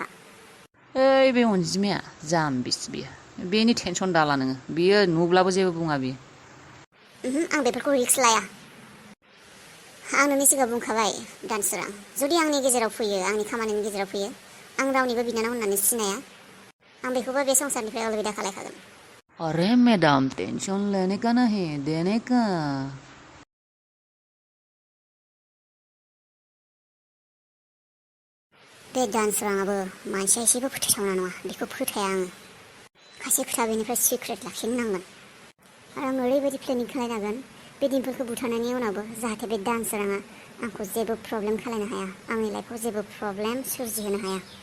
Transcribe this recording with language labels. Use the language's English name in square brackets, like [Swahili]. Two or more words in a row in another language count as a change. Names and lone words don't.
[Bodo] ओइ बे अनजिमाया जाम्बिसो बियो बेनि टेनसन दाला नोङो बियो नुब्लाबो जेबो बुङा बियो आं बेफोरखौ रिक्स लाया आं नोंनि सिगाङाव बुंखाबाय दानसोरां जुदि आंनि गेजेराव फैयो आंनि खामानिनि गेजेराव फैयो आं रावनिबो बिनानाव होननानै सिनाया आं बेखौबो बे संसारनिफ्राय अलबिदा खालायखागोन [Hindi] अरे मैडम टेंशन लेने का नहीं देने का [Bodo] बे दानसोराङाबो मानसिया एसेबो फोथायथावना नङा बेखौ फोथाया आङो खायसे खोथा बेनिफ्राय सिक्रेट लाखिनो नांगोन आरो आं ओरैबायदि प्लेनिं खालायनांगोन बे दिम्पोलखौ बुथारनायनि उनावबो जाहाथे बे दानसोराङा आंखौ जेबो प्रब्लेम खालायनो हाया आंनि लाइफआव जेबो प्रब्लेम सोरजिहोनो हाया